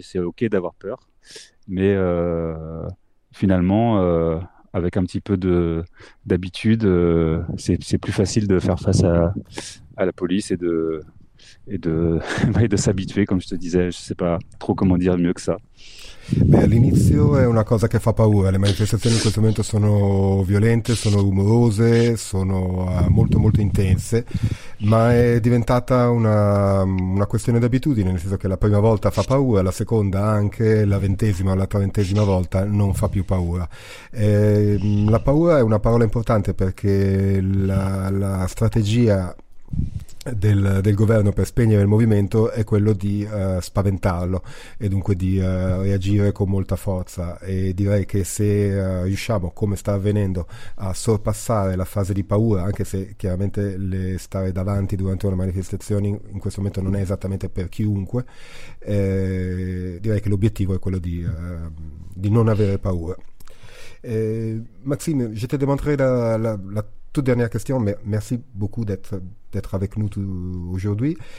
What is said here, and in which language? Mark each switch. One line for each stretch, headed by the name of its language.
French: Et c'est OK d'avoir peur, mais finalement, avec un petit peu d'habitude, c'est plus facile de faire face à la police et de s'habituer, comme je te disais. Je sais pas trop comment dire mieux que ça.
Italian: Beh, all'inizio è una cosa che fa paura. Le manifestazioni in questo momento sono violente, sono rumorose, sono molto molto intense, ma è diventata una questione d'abitudine, nel senso che la prima volta fa paura, la seconda anche, la ventesima o la trentesima volta non fa più paura. La paura è una parola importante perché la strategia del governo per spegnere il movimento è quello di spaventarlo e dunque di reagire con molta forza e direi che se riusciamo, come sta avvenendo, a sorpassare la fase di paura, anche se chiaramente le stare davanti durante una manifestazione in questo momento non è esattamente per chiunque, direi che l'obiettivo è quello di non avere paura.
French: Maxime, je te demanderai la toute dernière question, mais merci beaucoup d'être avec nous aujourd'hui.